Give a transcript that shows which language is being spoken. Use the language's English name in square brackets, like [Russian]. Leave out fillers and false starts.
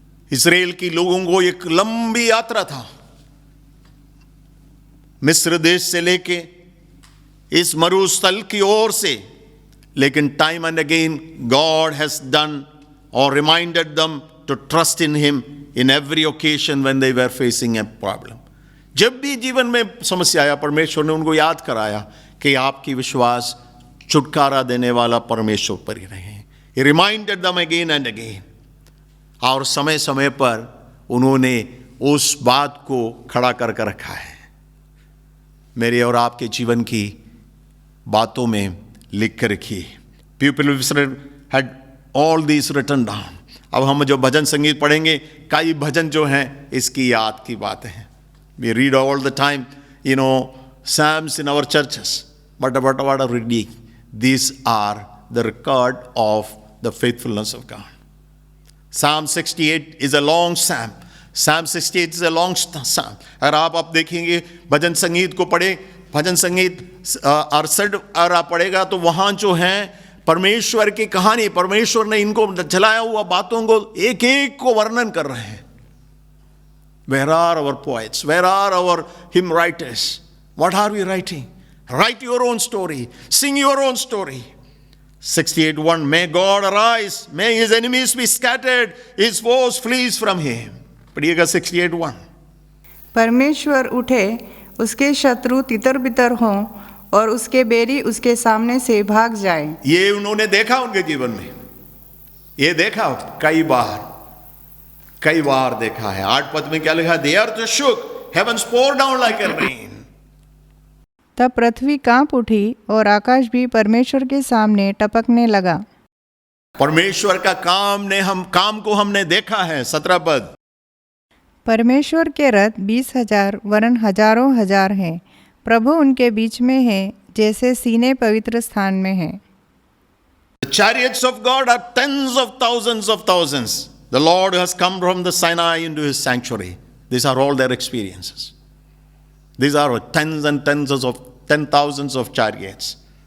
[Hindi] इस्राएल की लोगों को एक लंबी यात्रा था, मिस्र देश से लेके इस मरुस्थल की ओर से, लेकिन [English] Time and again God has done और reminded them to trust in him in every occasion when they were facing a problem. [Hindi] जब भी जीवन में समस्या आया, परमेश्वर ने उनको याद कराया कि आपकी विश्वास छुटकारा देने वाला परमेश्वर पर ही रहे. [English] He reminded them again and again. [Hindi] और समय समय पर उन्होंने उस बात को खड़ा करके रखा है. मेरे और आपके जीवन की बातों में लिख कर रखिए. [English] People of Israel had all these written down. [Hindi] अब हम जो भजन संगीत पढ़ेंगे, कई भजन जो हैं इसकी याद की बातें हैं. [English] We read all the time, psalms in our churches. But what are we reading? These are the record of the faithfulness of God. Psalm 68 is a long psalm. Psalm 68 is a long psalm. [Hindi] अगर आप देखेंगे भजन संगीत को पढ़े, भजन संगीत 68 अगर आप पढ़ेगा तो वहाँ जो है परमेश्वर की कहानी, परमेश्वर ने इनको चलाया हुआ बातों को एक एक को वर्णन कर रहे हैं. [English] Where are our poets? Where are our hymn writers? What are we writing? Write your own story. Sing your own story. 68:1. May God arise. May his enemies be scattered. His foes flees from him. [Hindi] पढ़िएगा 68:1. परमेश्वर उठे, उसके शत्रु तितर बितर हों और उसके बैरी उसके सामने से भाग जाए. ये उन्होंने देखा उनके जीवन में. ये देखा कई बार देखा है. 8 पद में क्या लिखा? [English] The earth shook. Heavens poured down like a rain. [Hindi] तब पृथ्वी कांप उठी और आकाश भी परमेश्वर के सामने टपकने लगा. परमेश्वर का काम को हमने देखा है. 17 पद. परमेश्वर के रथ 20,000 वरन हजारों हजार हैं. प्रभु उनके बीच में है, जैसे सीने पवित्र स्थान में हैं। [English] The chariots of God are tens of thousands. The Lord has come from the Sinai into his sanctuary. These are all their experiences. These are tens and tens of 10,000s of chariots.